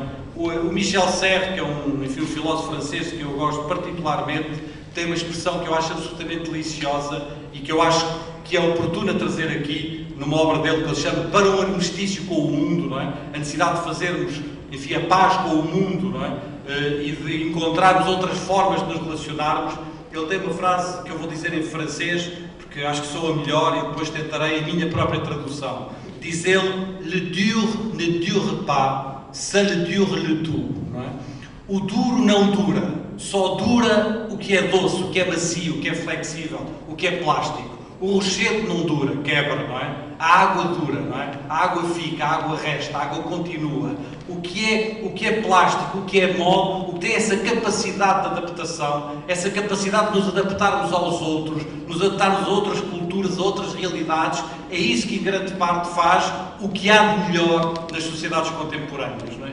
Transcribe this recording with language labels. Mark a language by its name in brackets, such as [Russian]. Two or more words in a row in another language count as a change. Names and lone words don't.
[Portuguese] O Michel Serres, que é um filósofo francês que eu gosto particularmente, tem uma expressão que eu acho absolutamente deliciosa e que eu acho que é oportuna trazer aqui numa obra dele que ele chama Para um Armistício com o Mundo, não é? A necessidade de fazermos, enfim, a paz com o mundo, não é? E de encontrarmos outras formas de nos relacionarmos. Ele tem uma frase que eu vou dizer em francês, porque acho que sou a melhor e depois tentarei a minha própria tradução. Diz ele: [French] Le dur ne dure pas, seul dure le tout. [Portuguese] Não é? O duro não dura, só dura o que é doce, o que é macio, o que é flexível, o que é plástico. O rochedo não dura, quebra, não é? A água dura, não é? A água fica, a água resta, a água continua. O que é plástico, o que é mole, o que tem essa capacidade de adaptação, essa capacidade de nos adaptarmos aos outros, nos adaptarmos a outras culturas, a outras realidades, é isso que em grande parte faz o que há de melhor nas sociedades contemporâneas, não é?